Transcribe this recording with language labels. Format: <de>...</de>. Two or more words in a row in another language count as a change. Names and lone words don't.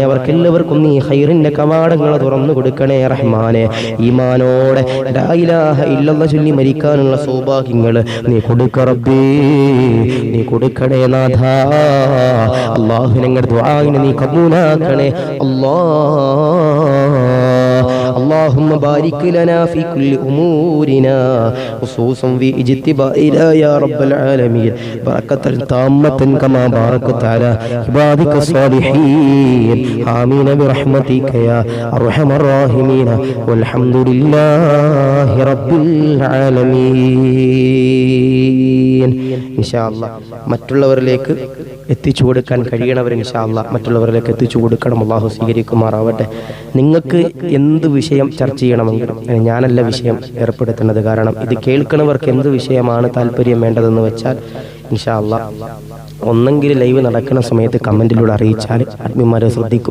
<ml>അവർക്കെല്ലാവർക്കും നീ ഖൈറിന്റെ കവാടങ്ങൾ തുറന്നു കൊടുക്കണേ റഹ്മാനെ. ഈമാനോടെ</ml> <ar>لا إله إلا الله</ar> <ml>ചൊല്ലി മരിക്കാനുള്ള സൗഭാഗ്യങ്ങൾ നീ കൊടുക്ക റബ്ബേ, നീ കൊടുക്കണേ നാഥാ. അല്ലാഹു ഞങ്ങളുടെ ദുആഇനെ നീ കബൂലാക്കണേ അല്ലാഹ്.</ml> <ar>اللهم بارك لنا في كل أمورنا خصوصا في اجتبائنا يا رب العالمين بركة تامة كما باركت على عبادك الصالحين آمين برحمتك يا أرحم الراحمين والحمد لله رب العالمين. إن شاء الله</ar> <ml>മറ്റുള്ളവരിലേക്ക് എത്തിച്ചു കൊടുക്കാൻ കഴിയണവർ</ml> <ar>إن شاء الله</ar> <ml>മറ്റുള്ളവരിലേക്ക് എത്തിച്ചു കൊടുക്കണം. അല്ലാഹു സ്വീകരിക്കുമാറാവട്ടെ. നിങ്ങൾക്ക് എന്ത് വിഷയം ചർച്ച ചെയ്യണമെങ്കിലും ഞാനല്ല വിഷയം ഏർപ്പെടുത്തുന്നത്. കാരണം ഇത് കേൾക്കുന്നവർക്ക് എന്ത് വിഷയമാണ് താല്പര്യം വേണ്ടതെന്ന് വെച്ചാൽ</ml> <ar>إن شاء الله</ar> <ml>ഒന്നെങ്കിൽ ലൈവ് നടക്കുന്ന സമയത്ത് കമന്റിലൂടെ അറിയിച്ചാൽ അഡ്മിന്മാരെ ശ്രദ്ധിക്കും.</ml>